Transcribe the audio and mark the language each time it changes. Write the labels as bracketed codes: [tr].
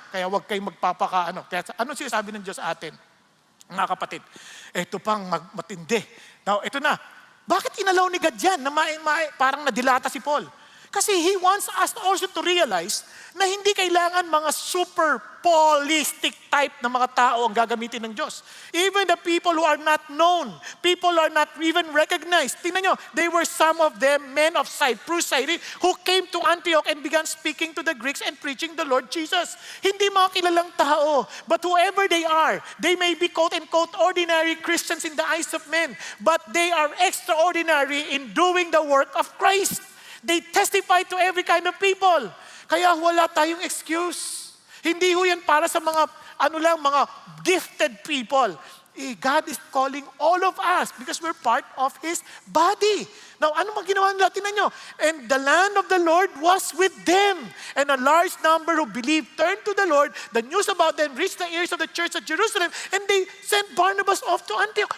[tl] Kaya huwag kayong magpapaka-ano. Kaya ano sinasabi ng Diyos sa atin? Mga kapatid, ito pang matindi. Now, ito na. Bakit inalaw ni God yan na parang nadilata si Paul? Kasi [en] He wants us also to realize [tl] na hindi kailangan mga super Paulistic type na mga tao ang gagamitin ng Diyos. [en] Even the people who are not known, people are not even recognized. [tl] Tingnan nyo, [en] they were some of them men of Cyprus, who came to Antioch and began speaking to the Greeks and preaching the Lord Jesus. [tl] Hindi mga kilalang tao, [en] but whoever they are, they may be quote-unquote ordinary Christians in the eyes of men, but they are extraordinary in doing the work of Christ. They testify to every kind of people. [tl] Kaya wala tayong excuse. Hindi ho yan para sa mga, mga gifted people. [en] God is calling all of us because we're part of His body. Now, [tl] ano mang ginawa nila? Tingnan nyo. [en] And the land of the Lord was with them. And a large number who believed turned to the Lord. The news about them reached the ears of the church at Jerusalem. And they sent Barnabas off to Antioch.